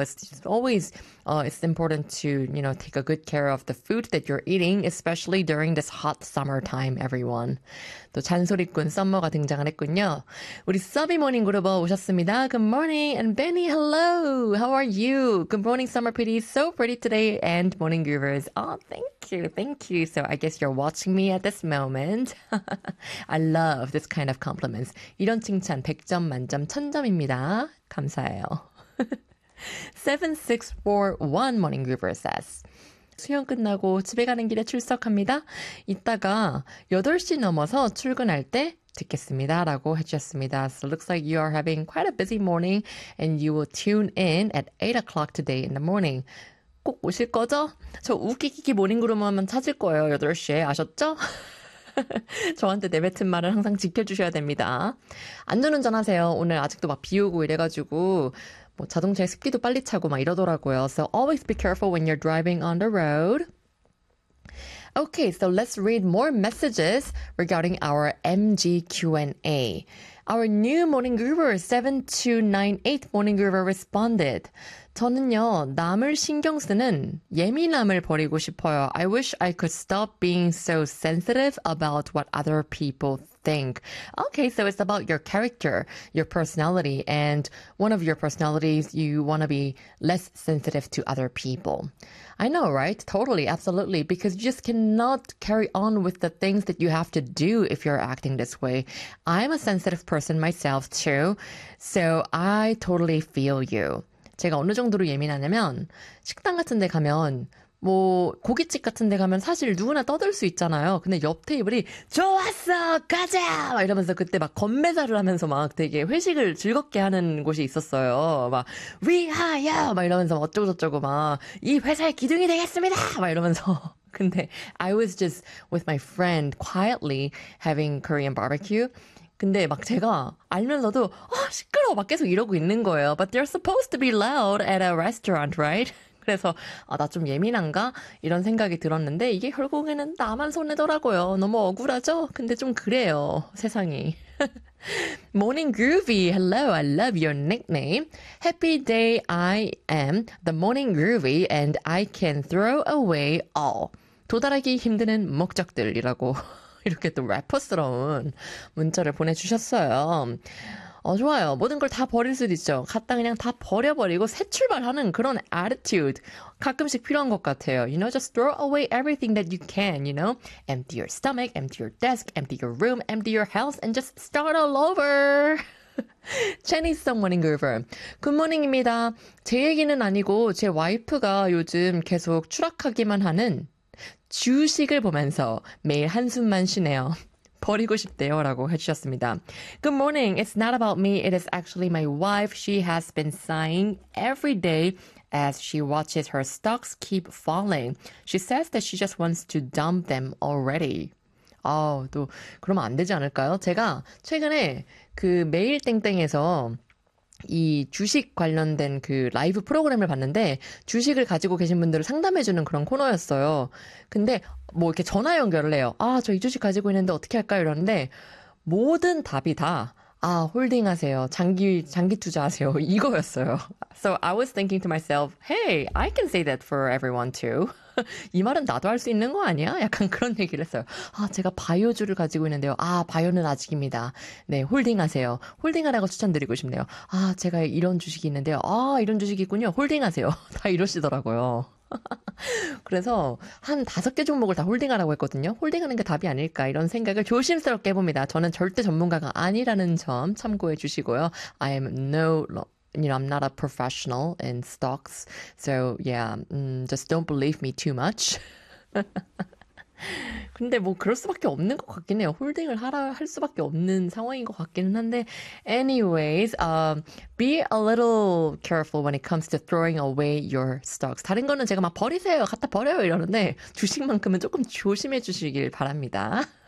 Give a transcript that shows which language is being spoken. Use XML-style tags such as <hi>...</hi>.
<en>It's just always, it's important to, you know, take a good care of the food that you're eating, especially during this hot summer time, everyone.</en> <ko>또 잔소리꾼 썸머가 등장을 했군요. 우리 서비모닝 그룹 오셨습니다.</ko> <en>Good morning, and Benny, hello! How are you? Good morning, Summer Pretty. So pretty today, and morning groovers. Oh, thank you, thank you. So I guess you're watching me at this moment. I love this kind of compliments.</en> <ko>이런 칭찬 100점 만점 1000점입니다. 감사해요. 7641</ko> <en>Morning Groover says,</en> <ko>수영 끝나고 집에 가는 길에 출석합니다. 이따가 8시 넘어서 출근할 때 듣겠습니다. 라고 해주셨습니다.</ko> <en>So it looks like you are having quite a busy morning and you will tune in at 8 o'clock today in the morning.</en> <ko>꼭 오실 거죠? 저 우키키키 모닝그룹만 찾을 거예요. 8시에 아셨죠? 저한테 내뱉은 말을 항상 지켜주셔야 됩니다. 안전운전 하세요. 오늘 아직도 막 비 오고 이래가지고 뭐 자동차에 습기도 빨리 차고 막 이러더라고요.</ko> <en>So always be careful when you're driving on the road. Okay, so let's read more messages regarding our MG Q&A. Our new Morning Groover 7298 Morning Groover responded.</en> <ko>저는요, 남을 신경 쓰는 예민함을 버리고 싶어요.</ko> <en>I wish I could stop being so sensitive about what other people think. Okay, so it's about your character, your personality, and one of your personalities, you want to be less sensitive to other people. I know, right? Totally, absolutely. Because you just cannot carry on with the things that you have to do if you're acting this way. I'm a sensitive person myself too, so I totally feel you.</en> <ko>제가 어느 정도로 예민하냐면 식당 같은 데 가면 뭐 고깃집 같은 데 가면 사실 누구나 떠들 수 있잖아요. 근데 옆 테이블이 좋았어 가자 막 이러면서 그때 막 건배사를 하면서 막 되게 회식을 즐겁게 하는 곳이 있었어요. 막 위하여 막 이러면서 어쩌고 저쩌고 막 이 회사의 기둥이 되겠습니다 막 이러면서 근데</ko> <en>I was just with my friend quietly having Korean barbecue.</en> <ko>근데 막 제가 알면서도 아 시끄러워 막 계속 이러고 있는 거예요.</ko> <en>But they're supposed to be loud at a restaurant, right?</en> <ko>그래서 아 나 좀 예민한가? 이런 생각이 들었는데 이게 결국에는 나만 손해더라고요. 너무 억울하죠? 근데 좀 그래요. 세상이. Morning Groovy.</ko> <en>Hello. I love your nickname. Happy day I am the Morning Groovy and I can throw away all.</en> <ko>도달하기 힘드는 목적들이라고. 이렇게 또 래퍼스러운 문자를 보내주셨어요. 어 좋아요. 모든 걸 다 버릴 수도 있죠. 갖다 그냥 다 버려버리고 새 출발하는 그런 attitude 가끔씩 필요한 것 같아요.</ko> <en>You know, just throw away everything that you can, you know. Empty your stomach, empty your desk, empty your room, empty your house, and just start all over. Chinese song morning groover. Good morning</en> <ko>입니다. 제 얘기는 아니고 제 와이프가 요즘 계속 추락하기만 하는 주식을 보면서 매일 한숨만 쉬네요. 버리고 싶대요 라고 해주셨습니다.</ko> <en>Good morning. It's not about me. It is actually my wife. She has been sighing every day as she watches her stocks keep falling. She says that she just wants to dump them already.</en> <ko>아, 또 그러면 안 되지 않을까요? 제가 최근에 그 매일 땡땡에서 이 주식 관련된 그 라이브 프로그램을 봤는데 주식을 가지고 계신 분들을 상담해주는 그런 코너였어요. 근데 뭐 이렇게 전화 연결을 해요. 아, 저 이 주식 가지고 있는데 어떻게 할까요? 이러는데 모든 답이 다 아, 홀딩하세요. 장기 투자하세요. 이거였어요.</ko> <en>So I was thinking to myself, hey, I can say that for everyone too.</en> <ko>이 말은 나도 할 수 있는 거 아니야? 약간 그런 얘기를 했어요. 아, 제가 바이오주를 가지고 있는데요. 아, 바이오는 아직입니다. 네, 홀딩하세요. 홀딩하라고 추천드리고 싶네요. 아, 제가 이런 주식이 있는데요. 아, 이런 주식이 있군요. 홀딩하세요. 다 이러시더라고요. 그래서 한 다섯 개 종목을 다 홀딩하라고 했거든요. 홀딩하는 게 답이 아닐까 이런 생각을 조심스럽게 해봅니다. 저는 절대 전문가가 아니라는 점 참고해 주시고요.</ko> <en>I am no, you know, I'm not a professional in stocks. So yeah, just don't believe me too much.</en> <ko>근데 뭐 그럴 수밖에 없는 것 같긴 해요. 홀딩을 하라 할 수밖에 없는 상황인 것 같기는 한데</ko> <en>anyways, be a little careful when it comes to throwing away your stocks.</en> <ko>다른 거는 제가 막 버리세요. 갖다 버려요 이러는데 주식만큼은 조금 조심해 주시길 바랍니다.</ko>